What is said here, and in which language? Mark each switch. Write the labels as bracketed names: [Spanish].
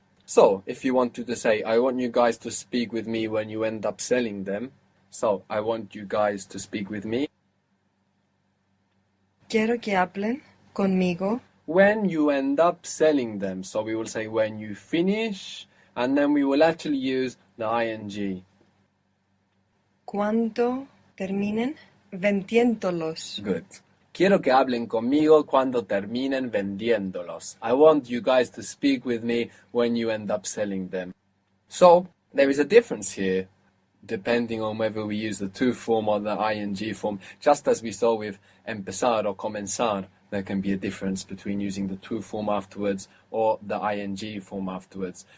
[English] So, if you wanted to say, I want you guys to speak with me when you end up selling them. So, I want you guys to speak with me [Spanish] Quiero que hablen conmigo [English] when you end up selling them. So, we will say when you finish, and then we will actually use the ing. [Spanish] cuando terminen vendiéndolos. [English] Good. [Spanish] Quiero que hablen conmigo cuando terminen vendiéndolos. [English] I want you guys to speak with me when you end up selling them. So, there is a difference here, depending on whether we use the to form or the ing form. Just as we saw with empezar or comenzar, there can be a difference between using the to form afterwards or the ing form afterwards.